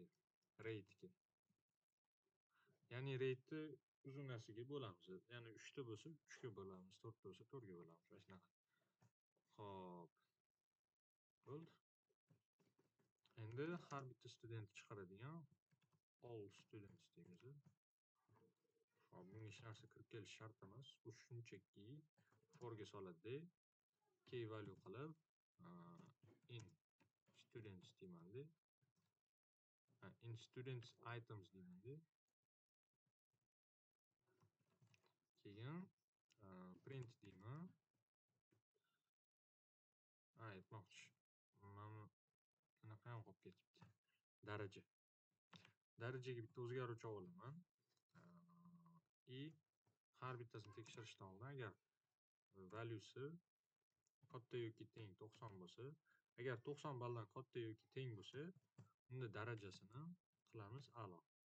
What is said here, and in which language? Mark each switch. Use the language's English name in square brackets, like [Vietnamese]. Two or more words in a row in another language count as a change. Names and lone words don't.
[Uzbek] Rate'ga. Ya'ni rate'ni uzunasiga bo'lamiz. Ya'ni 3 ta bo'lsa 3 ga bo'lamiz, 4 ta bo'lsa 4 ga bo'lamiz. Mana shunaqa. Xo'p. Bo'ldi. Endi har bitta student chiqaradigan [English] all students [Uzbek] deymiz. Hop, bunga hech narsa kirib kelish shart emas. Bu shunchaki for ga soladi. [English] Key value [Uzbek] qilib [English] in students [Uzbek] deyman-da. [English] In students items [Uzbek] deyman-da. Keyin print deyman. Aytmoqchi. Mana bunaqa ham qolib ketibdi. Daraja. Darajaga bitta o'zgaruvchi olaman. Har bittasini tekshirishdan oldin agar valuesi katta yoki teng 90 bo'lsa, agar 90 balldan katta yoki teng bo'lsa, unda darajasini qilamiz a'lo.